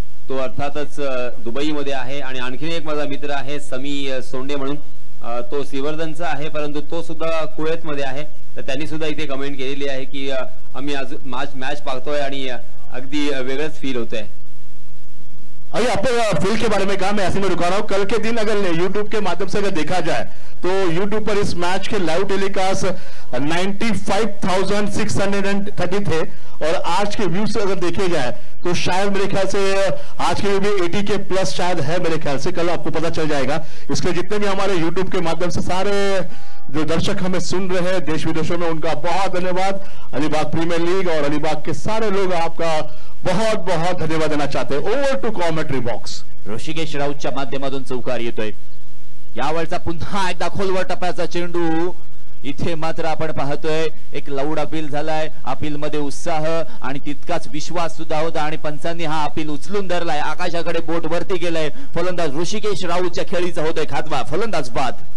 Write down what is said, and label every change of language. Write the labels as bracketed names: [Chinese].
[Marathi] तो अर्थातच दुबईमध्ये आहे. आणि आणखीन एक माझा मित्र आहे समी सोंडे म्हणून, तो श्रीवर्धनचा आहे परंतु तो सुद्धा कुवेतमध्ये आहे. तर त्यांनी सुद्धा इथे कमेंट केलेली आहे की आम्ही आज मॅच पाहतोय आणि अगदी वेगळंच फील होतंय. [Hindi] अभी आपको फील्ड के बारे में कहा, मैं ऐसे में रुका रहा हूँ. कल के दिन अगर यूट्यूब के माध्यम से अगर देखा जाए तो यूट्यूब पर इस मैच के लाइव टेलीकास्ट 95,630 थे और आज के व्यूज अगर देखे जाए तो शायद मेरे ख्याल से आज के भी 80 के प्लस शायद है मेरे ख्याल से. कल आपको पता चल जाएगा. इसके जितने भी हमारे यूट्यूब के माध्यम से सारे जो दर्शक हमें सुन रहे हैं देश विदेशों में, उनका बहुत धन्यवाद. अलीबाग प्रीमियर लीग और अलीबाग के सारे लोग आपका बहुत बहुत धन्यवाद देना चाहते हैं. [English] Over to commentary box. [Marathi] Rishikesh राऊतच्या माध्यमातून चौकार येतोय. यावेळचा पुन्हा एकदा खोलवर टप्प्याचा चेंडू. इथे मात्र आपण पाहतोय एक लाऊड अपील झालाय. अपील मध्ये उत्साह आणि तितकाच विश्वास सुद्धा होता आणि पंचांनी हा अपील उचलून धरलाय. आकाशाकडे बोट वरती गेलाय. फलंदाज ऋषिकेश राऊतच्या खेळीचा होतोय खातवा. फलंदाज बाद.